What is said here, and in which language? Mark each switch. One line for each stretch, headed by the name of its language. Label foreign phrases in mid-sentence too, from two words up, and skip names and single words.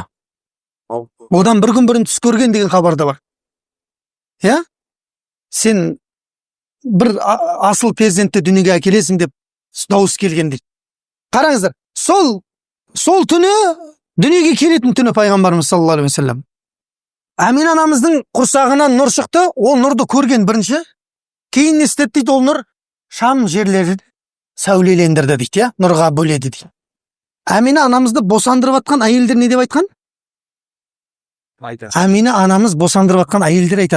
Kazakh: Одан бір күн бұрын түс көрген деген хабарда бар. Я? Сен бір асыл перзентті дүниеге әкелесің деп дауыс келген дейді. Қараңыздар, сол түні дүниеге келетін түні пайғамбарымыз
Arabic: صلى الله عليه وسلم.
Kazakh: Амина анамыздың құрсағынан нұр шықты, ол нұрды көрген бірінші. Кейін не істеді дейді, ол нұр Шам жерлерін сәулелендірді дейді, я, нұрға бөледі дейді. Амина анамызды босандырып атқан әйелдер не деп айтқан? Амина анамыз босандырып атқан әйелдер айтады.